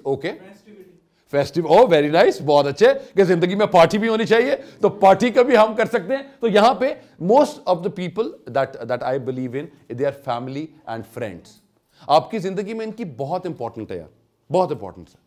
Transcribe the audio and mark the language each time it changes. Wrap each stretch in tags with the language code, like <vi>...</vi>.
<ur>Okay, festive. او very nice, بہت اچھے. کہ زندگی میں پارٹی بھی ہونی چاہیے, تو پارٹی کا بھی ہم کر سکتے ہیں.</ur> <en>تو یہاں پہ most of the people that I believe in, they are family and friends.</en> <ur>آپ کی زندگی میں ان کی بہت امپورٹنٹ ہے یار, بہت امپورٹنٹ ہے.</ur>